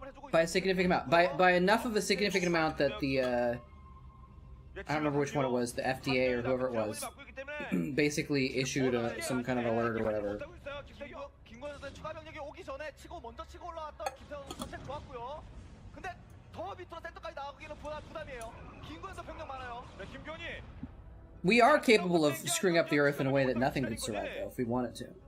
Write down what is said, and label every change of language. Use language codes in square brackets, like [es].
[en] By a significant amount. By enough of a significant amount that I don't remember which one it was, the FDA or whoever it was, basically issued some kind of alert or whatever. [ko] 김구현 선수의 추가 병력이 오기 전에 먼저 치고 올라왔던 김태형 선수 선택 좋았고요. 근데 더 밑으로 센터까지 나가기는 부담이에요. 김구현 선수 병력 많아요. 네, 김규현이. [en] We are capable of screwing up the Earth in a way that nothing could survive, though, if we wanted to.